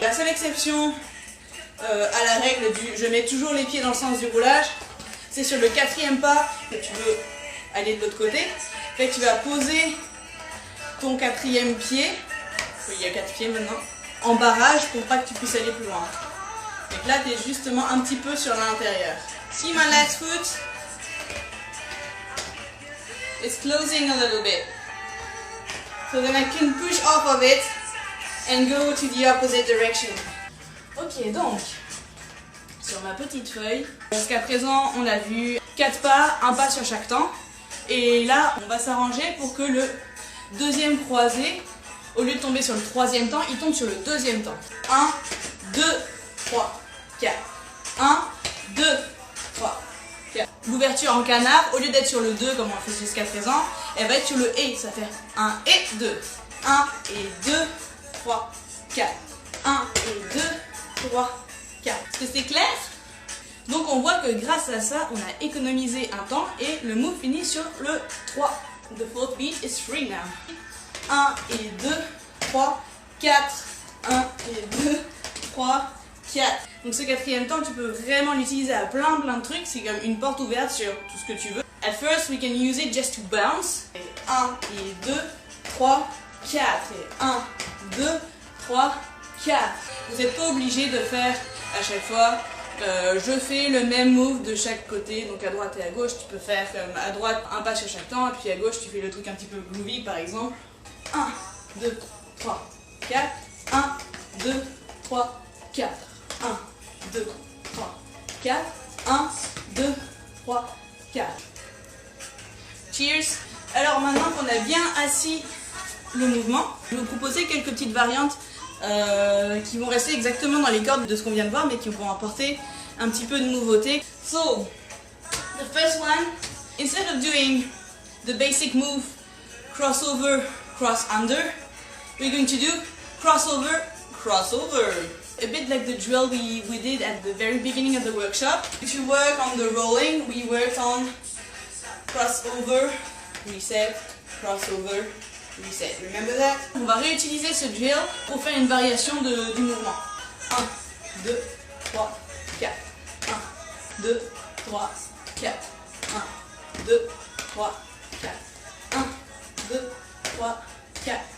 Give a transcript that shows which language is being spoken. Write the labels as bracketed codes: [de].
[fr] La seule exception à la règle du je mets toujours les pieds dans le sens du roulage, c'est sur le 4e pas que tu veux aller de l'autre côté. Fait que tu vas poser ton 4e pied, il y a 4 pieds maintenant, en barrage pour pas que tu puisses aller plus loin. Donc là tu es justement un petit peu sur l'intérieur. [en] See my last foot? It's closing a little bit. So then I can push off of it and go to the opposite direction. [fr] Ok, donc, sur ma petite feuille, jusqu'à présent on a vu 4 pas, un pas sur chaque temps. Et là, on va s'arranger pour que le 2e croisé, au lieu de tomber sur le 3e temps, il tombe sur le 2e temps. 1, 2, 3, 4. 1, 2, 3, 4. L'ouverture en canard, au lieu d'être sur le 2 comme on le fait jusqu'à présent, elle va être sur le et. Ça fait 1 et 2. 1 et 2, 3, 4. 1 et 2, 3, 4. Est-ce que c'est clair? Donc on voit que grâce à ça, on a économisé un temps et le move finit sur le 3. [en] The 4th beat is free now. [fr] 1 et 2, 3, 4. 1 et 2, 3, 4. Donc ce 4e temps, tu peux vraiment l'utiliser à plein de trucs. C'est comme une porte ouverte sur tout ce que tu veux. [en] At first, we can use it just to bounce. [fr] 1 et 2, 3, 4. Et 1, 2, 3, 4. Vous n'êtes pas obligé de faire à chaque fois je fais le même move de chaque côté, donc à droite et à gauche. Tu peux faire comme à droite un pas sur chaque temps, et puis à gauche tu fais le truc un petit peu groovy par exemple. 1, 2, 3, 4. 1, 2, 3, 4. 1, 2, 3, 4. 1, 2, 3, 4. Cheers! Alors maintenant qu'on a bien assis le mouvement, je vais vous proposer quelques petites variantes qui vont rester exactement dans les cordes de ce qu'on vient de voir, mais qui vont apporter un petit peu de nouveauté. [en] So, the first one, instead of doing the basic move crossover, cross under, we're going to do crossover, crossover. A bit like the drill we did at the very beginning of the workshop. To work on the rolling, we worked on crossover, reset, crossover, reset. Remember that? [fr] On va réutiliser ce drill pour faire une variation du mouvement. 1, 2, 3, 4. 1, 2, 3, 4. 1, 2, 3, 4. 1, 2, 3, 4.